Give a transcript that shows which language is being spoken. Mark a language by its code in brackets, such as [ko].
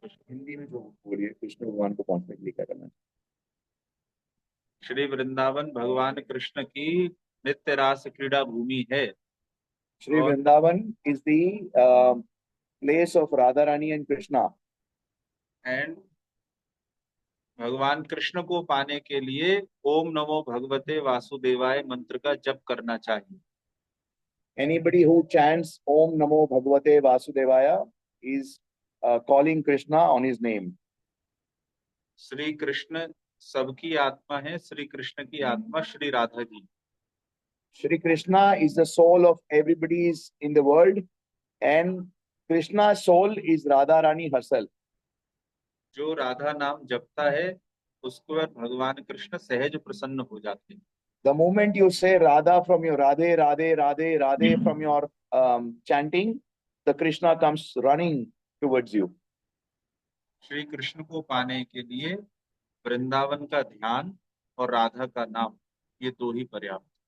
[hi] हिंदी में जो बोलिए कृष्ण भगवान को पहुंचने के लिए क्या करना है? श्री वृंदावन भगवान कृष्ण की नित्य रास क्रीड़ा भूमि है. [en] Sri Vrindavan is the place of Radharani and Krishna. [hi] And भगवान कृष्ण को पाने के लिए ओम नमो भगवते वासुदेवाय मंत्र का जप करना चाहिए. [en] Anybody who chants Om Namo Bhagavate Vasudevaya is calling Krishna on his name. [hi] Shri Krishna सबकी आत्मा है. श्री कृष्ण की आत्मा Shri Radha ji. [en] Shri Krishna is the soul of everybody is in the world, and Krishna's soul is Radha Rani herself. [hi] जो राधा नाम जपता है उसको भगवान कृष्ण सहज प्रसन्न हो जाते हैं. [en] The moment you say Radha from your Radhe, Radhe, Radhe, Radhe from your chanting, the Krishna comes running towards you. [hi] Shri Krishna को पाने के लिए वृंदावन का ध्यान और राधा का नाम ये 2 ही पर्याप्त.